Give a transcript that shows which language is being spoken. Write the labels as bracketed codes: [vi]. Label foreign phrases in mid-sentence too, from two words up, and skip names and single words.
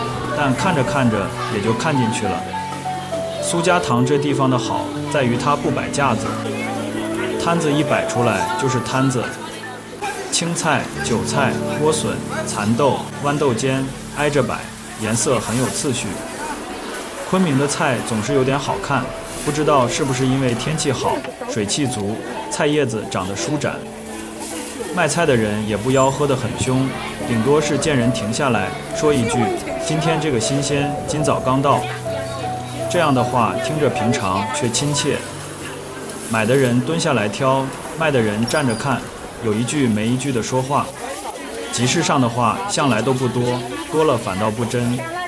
[zh] 但看着看着也就看進去了。蘇家塘這地方的好在於它不擺架子，攤子一擺出來就是攤子，青菜、韭菜、萵筍、蠶豆、豌豆尖挨着擺，顏色很有次序。昆明的菜總是有點好看，不知道是不是因為天氣好，水氣足，菜葉子長得舒展。賣菜的人也不吆喝得很兇，頂多是見人停下來說一句今天這個新鮮，今早剛到。這樣的話聽着平常卻親切。買的人蹲下來挑，賣的人站着看，有一句沒一句的說話。集市上的話向來都不多，多了反倒不真。